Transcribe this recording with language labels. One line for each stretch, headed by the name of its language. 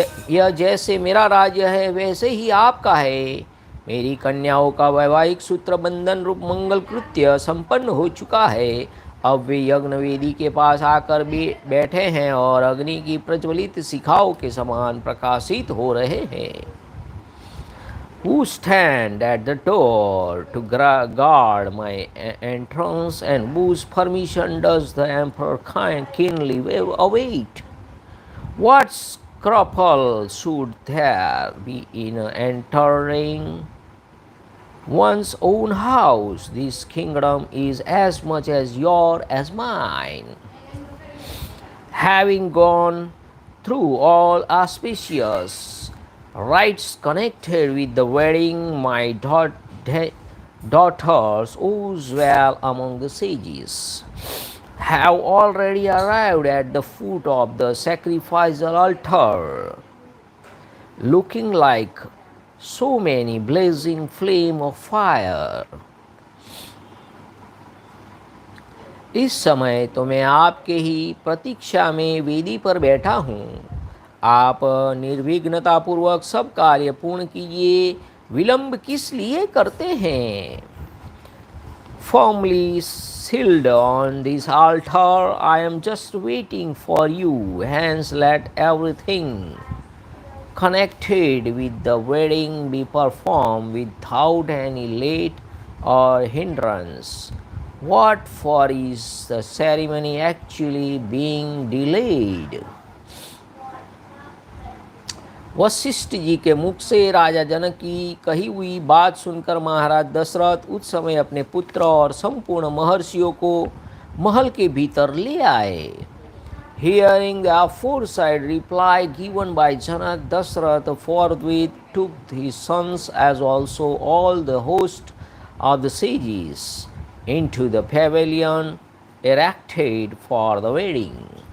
Hindi: यह जैसे मेरा राज्य है वैसे ही आपका है। मेरी कन्याओं का वैवाहिक सूत्र बंधन रूप मंगल कृत्य संपन्न हो चुका है। अब वे यज्ञ वेदी के पास आकर बैठे हैं और अग्नि की प्रज्वलित शिखाओं के समान प्रकाशित हो रहे हैं।
English: Who stand at the door to guard my entrance, and whose permission does the emperor keenly await? What scruple should there be in entering one's own house? This kingdom is as much as yours as mine. Having gone through all auspicious rites connected with the wedding, my daughters, whose well among the sages, have already arrived at the foot of the sacrificial altar, looking like so many blazing flame of fire.
Hindi: इस समय तो मैं आपके ही प्रतीक्षा में वेदी पर बैठा हूँ। आप निर्विघ्नतापूर्वक सब कार्य पूर्ण कीजिए, विलंब किस लिए करते हैं?
English: Firmly sealed on this altar, I am just waiting for you. Hence, let everything connected with the wedding be performed without any late or hindrance. What for is the ceremony actually being delayed?
Hindi: Vashishtha ji के मुख से राजा जनक की कही हुई बात सुनकर महाराज दशरथ उस समय अपने पुत्र और संपूर्ण महर्षियों को महल के भीतर ले आए।
English: Hearing the aforesaid reply given by Janak, Dasharatha forthwith took his sons as also all the host of the sages into the pavilion erected for the wedding.